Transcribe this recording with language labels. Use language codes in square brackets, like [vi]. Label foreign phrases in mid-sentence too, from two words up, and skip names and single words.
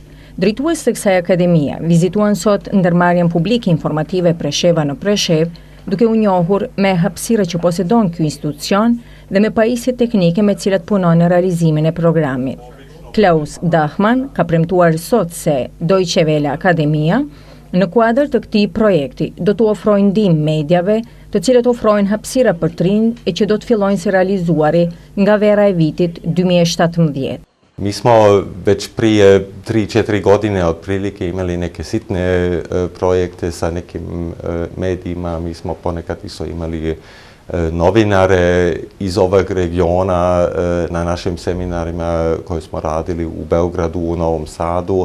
[sq] Drejtues të kësaj akademia vizituan sot ndërmarrjen publike informative Presheva në Preshev, duke u njohur me hapësirat që posedon ky institucion dhe me pajisje teknike me cilat punon në realizimin e programit. Klaus Dahman ka premtuar sot se Deutsche Welle Akademia në kuadër të këtij projekti do të ofrojnë ndihmë mediave, të cilët ofrojnë hapësira për të rinj e që do të fillojnë së realizuari nga vera e vitit 2017. [bs] Mi smo već prije 3-4 godine otprilike imali neke sitne projekte sa nekim medijima, mi smo ponekad isto imali novinare iz ovog regiona na našim seminarima koje smo radili u Beogradu, u Novom Sadu.